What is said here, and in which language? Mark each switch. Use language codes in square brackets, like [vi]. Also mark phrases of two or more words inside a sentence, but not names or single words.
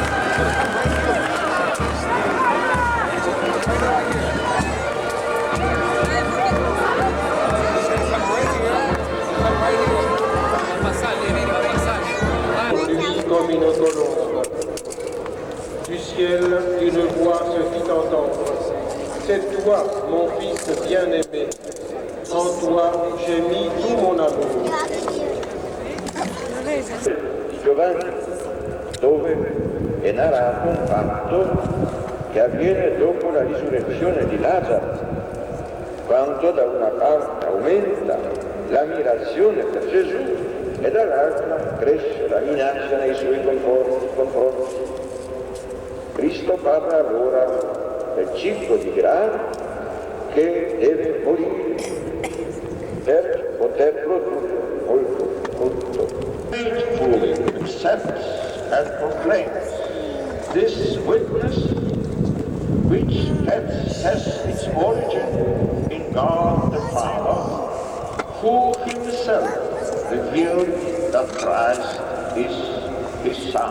[fr] Comme une colombe. Du ciel, une voix se fit entendre. C'est toi, mon fils bien-aimé. En toi, j'ai mis tout mon amour. [it] Giovanni, dove è narrato un fatto che avviene dopo la risurrezione di Lazzaro, quando da una parte aumenta l'ammirazione per Gesù e dall'altra cresce la minaccia nei suoi confronti. Cristo parla allora del ciclo di grano che deve morire per poter produrre molto frutto. [en] Fully accepts and proclaims this witness which has its origin in God the Father, who himself revealed that Christ is his Son.